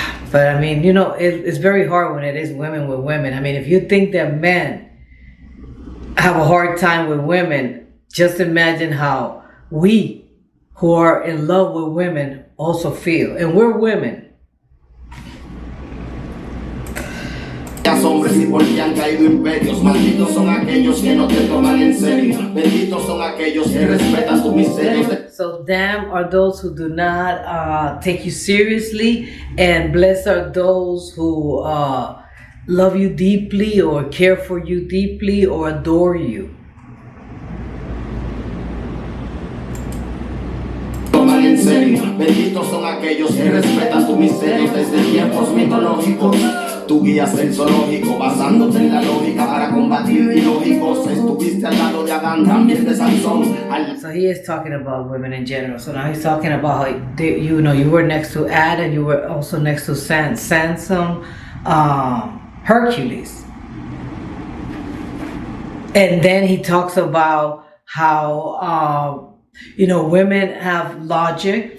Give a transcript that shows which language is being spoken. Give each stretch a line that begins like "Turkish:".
English: But I mean, it's very hard when it is women with women. I mean, if you think that men have a hard time with women, just imagine how we who are in love with women also feel. And we're women.
Spanish: Hombres y por ti han caído imperios. Malditos son aquellos que no te toman en serio. Benditos son aquellos que respetan tu miseria.
English: So damn are those who do not take you seriously, and blessed are those who love you deeply or care for you deeply or adore you.
Spanish: En serio, benditos son aquellos que respetan tu miseria desde tiempos mitológicos. Tú guías el zoológico basándote en la lógica para combatir ilógicos. Estuviste al lado de Adán, también de Sansón.
English: So he is talking about women in general. So now he's talking about how you were next to Adam, you were also next to Samson, Hercules. And then he talks about how women have logic.